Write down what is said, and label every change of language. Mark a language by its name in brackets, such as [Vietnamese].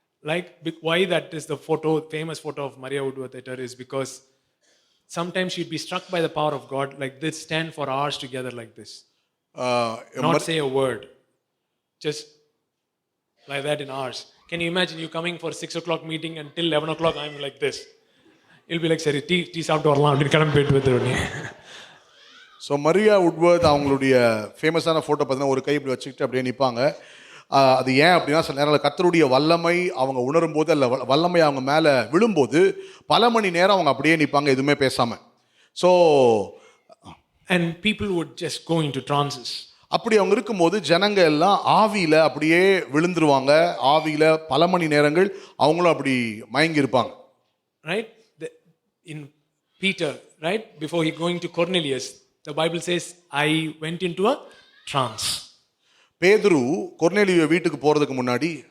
[English] Like, why that is the famous photo of Maria Woodworth Etter is because sometimes she'd be struck by the power of God, like this, stand for hours together like this. Not say a word. Just like that in hours. Can you imagine you coming for 6 o'clock meeting until 11 o'clock, I'm like this. You'll be like, [Tamil] சரி tea சாப்பிட்டு வரலாம் அப்படின்னு கிளம்பி போயிட்டு வந்துடுவீங்க. So Maria உட்வர்த் அவங்களுடைய ஃபேமஸான photo பார்த்தீங்கன்னா ஒரு கை இப்படி வச்சுக்கிட்டு அப்படியே நிற்பாங்க. அது ஏன் அப்படின்னா சில நேரத்தில் கர்த்தருடைய வல்லமை அவங்க உணரும் போது, அல்ல வல்லமை அவங்க மேலே விழும்போது பல மணி நேரம் அவங்க அப்படியே நிற்பாங்க, எதுவுமே பேசாமல். [English] So and people would just go into trances. [Tamil] அப்படி அவங்க இருக்கும்போது ஜனங்க எல்லாம் ஆவியில் அப்படியே விழுந்துருவாங்க, ஆவியில் பல மணி நேரங்கள் அவங்களும் அப்படி மயங்கி இருப்பாங்க. [English] Right? In Peter, right? Before he going to Cornelius, the Bible says, I went into a trance. [Tamil] பேதுரு கொர்நேலியு வீட்டுக்கு போறதுக்கு முன்னாடி